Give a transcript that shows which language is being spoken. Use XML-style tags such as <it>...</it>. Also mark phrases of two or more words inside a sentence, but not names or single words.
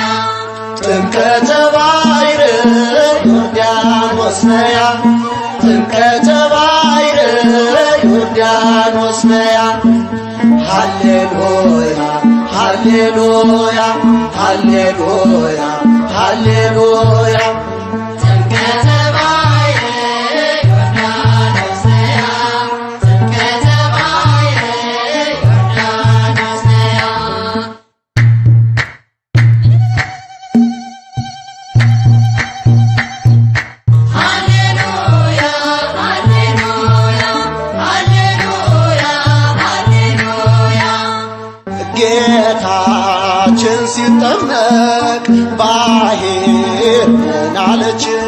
<gez>ጥምቀተ ባሕር ዮርዳኖስ ነያ ጥምቀተ ባሕር ዮርዳኖስ ነያ ሃሌሉያ ሃሌሉያ ሃሌሉያ ሃሌሉያ ጥምቀተ ባሕር ዮርዳኖስ ነያ ጥምቀተ ባሕር ዮርዳኖስ ነያ ሃሌሉያ ሃሌሉያ ሃሌሉያ ሃሌሉያ</gez> <am>ጌታችን ሲጠመቅ ባሕር ምን አለች?</am>